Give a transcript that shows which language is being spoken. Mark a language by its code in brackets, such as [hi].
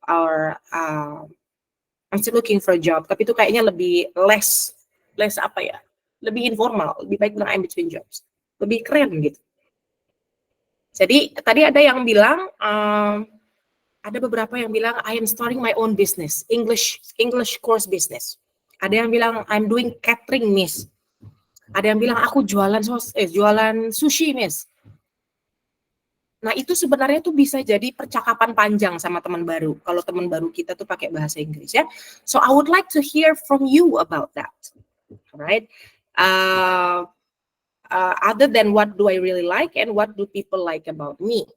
[en] Or I'm still looking for a job. [id] Tapi itu kayaknya lebih less apa ya? Lebih informal. Lebih baik bilang [en] I'm between jobs. [id] Lebih keren gitu. Jadi tadi ada yang bilang, ada beberapa yang bilang [en] I am starting my own business, English course business. [id] Ada yang bilang [en] I'm doing catering, [id] Miss. Ada yang bilang aku jualan sushi, Miss. Nah, itu sebenarnya tuh bisa jadi percakapan panjang sama teman baru. Kalau teman baru kita tuh pakai bahasa Inggris ya. [en] So I would like to hear from you about that. Alright. Other than what do I really like and what do people like about me.